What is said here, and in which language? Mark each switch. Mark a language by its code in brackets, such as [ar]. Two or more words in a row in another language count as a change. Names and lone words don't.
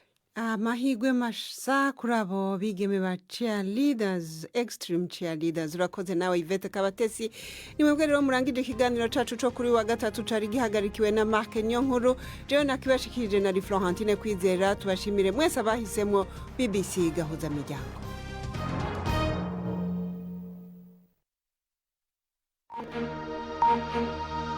[rn] amahirwe masa kuri abo bigeme ba [en] cheerleaders extreme cheerleaders [rn] urakoze nawe Yvette Kabatesi ni mwebwe rero murangije ikiganiro cacu co kuri wa gatatu cari gihagarikiwe na Mark Nyonkuru jewe nakibashikirije na Florentine Kwizera tubashimire mwese abahisemo BBC gahuza miryango. [en] Thank you.